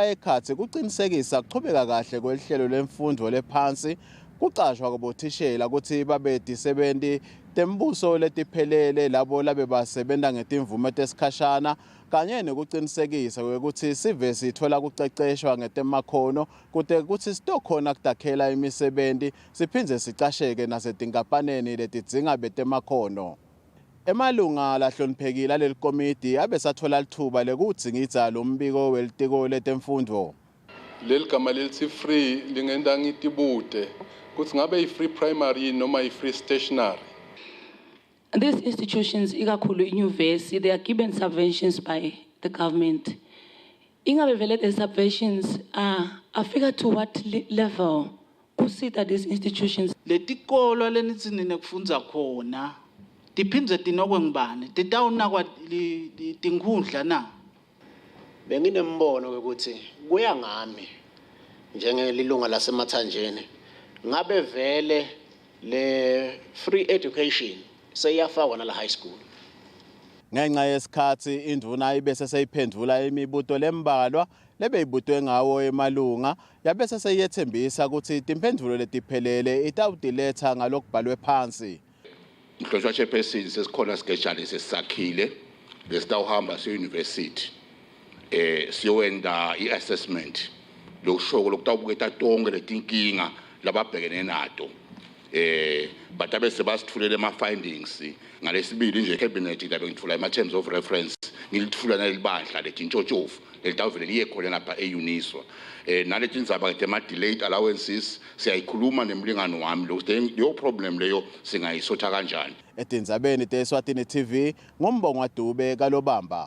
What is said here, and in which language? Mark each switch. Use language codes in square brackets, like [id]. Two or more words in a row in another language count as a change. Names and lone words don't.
[ss] ekhatsi kuqinisekisa kuchubeka kahle kwelihlelo lemfundo lephansi kucashwa kobothishela ukuthi babe disebenti tembuso letiphelele labo labe basebenta ngetimvume tesikhashana kanye nekuqinisekisa ukuthi sive sithola kuceceshwa ngetemakhono kude ukuthi sitokhona kudakhela imisebenti siphindze sicasheke nasetinkampaneni letidzinga betemakhono. Emalunga lahloniphekile lelikomiti abe sathola lithuba lekudzingidza lombiko welitiko letemfundo. Leli gama lithi free lingenda ngitibude kuthi ngabe i-free primary noma i-free stationary. [en] These institutions, [ss] ikakhulu inyuvesi, [en] they are given subventions by the government. [ss] Ingabe vele [en] the subventions are figure to what level? Kusita these institutions. [ss] Letikolo lenithi nekufundza khona tiphindze tinokwe ngibani titawunakwa tinkhundla na. Benginembono ukuthi kuya ngami njengelilunga lasemathanjeni ngabe vele le [en] free education [ss] seyafakwa nala [en] high school. [ss] Ngenxa yesikhathi indvuna ibese seyiphendula imibuto lembalwa lebeyibutwe ngawo emalunga yabese seyethembisa ukuthi timphendvulo letiphelele itawudiletha ngalokubhalwe phansi. Mhlonishwa chairperson sesikhona sigejane sesisakhile lesitawuhamba se-university siyowenda i-assessment lokushoko lokutawubuketa tonke letinkinga lababhekene nato batabe sebasitfulele ama-findings ngalesibili nje cabinet labe ngithula [en] ama-terms of reference [ss] ngilithula nalibandla letintshontshofu lelitawuvele liye khona lapha e-uniswa naleti ndzaba [en] tema-delayed allowances [ss] siyayikhuluma nemlingano wami leyo problem leyo singayisotha kanjani. Etindzabeni te-Eswatini TV ngumbongwa Dube kalobamba.